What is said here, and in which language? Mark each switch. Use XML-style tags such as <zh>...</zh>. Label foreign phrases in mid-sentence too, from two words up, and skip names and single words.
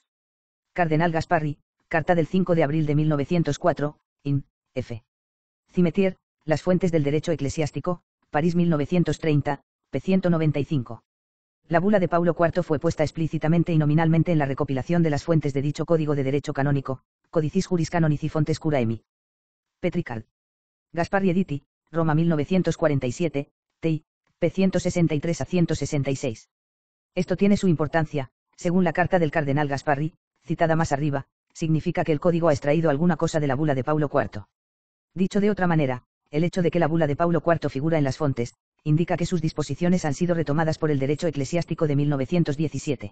<es>Cardenal Gasparri, carta del 5 de abril de 1904, in, F. Cimetière, Las fuentes del derecho eclesiástico, París 1930, p. 195. La bula de Paulo IV fue puesta explícitamente y nominalmente en la recopilación de las fuentes de dicho Código de Derecho Canónico,</es> <la>Codicis Juris Canonici Fontes Curaemi. Petrical. Gasparri Editi, Roma 1947, TI,</la> <es>p. 163 a 166. Esto tiene su importancia, según la carta del cardenal Gasparri, citada más arriba, significa que el código ha extraído alguna cosa de la bula de Paulo IV. Dicho de otra manera, el hecho de que la bula de Paulo IV figura en las fontes, indica que sus disposiciones han sido retomadas por el derecho eclesiástico de 1917.</es>